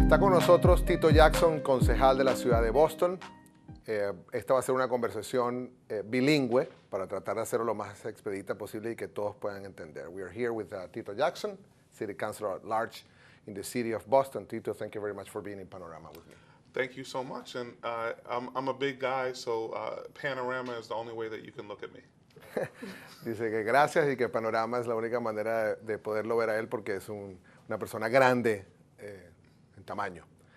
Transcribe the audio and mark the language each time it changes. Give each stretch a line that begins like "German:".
Spanish: nosotros Tito Jackson, concejal de la ciudad de Boston. Esta va a ser una conversación bilingüe para tratar de hacerlo lo más expedita posible y que todos puedan entender.
English: We are here with Tito Jackson, City Councilor at Large in the city of Boston. Tito, thank you very much for being in Panorama with me. Thank you so much, and I'm a big guy, so Panorama is the only way that you can look at me.
Spanish: Dice que gracias y que Panorama es la única manera de poderlo ver a él porque es una persona grande en tamaño.